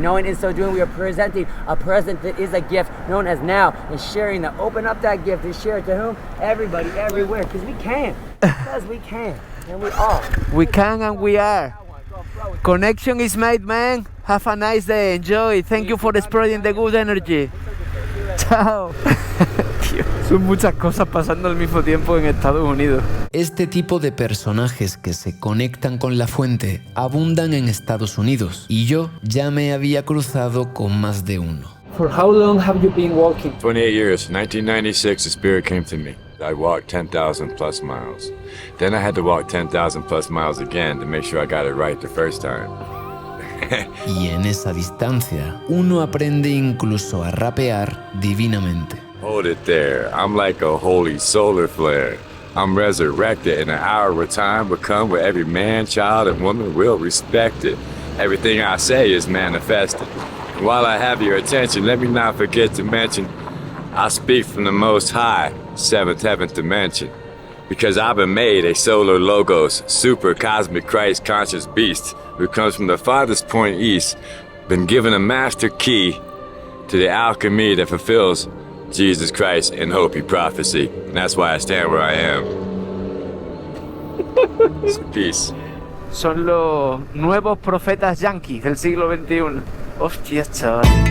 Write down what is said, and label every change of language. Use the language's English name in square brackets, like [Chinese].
[English] Knowing in so doing we are presenting a present that is a gift known as now. And sharing that. Open up that gift and share it to whom? Everybody, everywhere. Because we can. Because we can. And we are. We can and we are. Connection is made, man. Have a nice day. Enjoy. Thank you for spreading the good energy. [Spanish] Chao. Tío, son muchas cosas pasando al mismo tiempo en Estados Unidos. Este tipo de personajes que se conectan con la fuente abundan en Estados Unidos y yo ya me había cruzado con más de uno. [English] For how long have you been walking? 28 years. 1996, the spirit came to me. I walked 10,000 plus miles. Then I had to walk 10,000 plus miles again to make sure I got it right the first time. [Spanish] Y en esa distancia, uno aprende incluso a rapear divinamente. [English] Hold it there. I'm like a holy solar flare. I'm resurrected in an hour of time will come where every man, child, and woman will respect it. Everything I say is manifested. And while I have your attention, let me not forget to mention I speak from the Most High, seventh heaventh dimension. Because I've been made a solar logos, super cosmic Christ conscious beast who comes from the farthest point east, been given a master key to the alchemy that fulfills Jesus Christ and Hopi prophecy. And that's why I stand where I am. Peace. [Spanish] Son los nuevos profetas yanquis del siglo XXI. Hostia, chaval.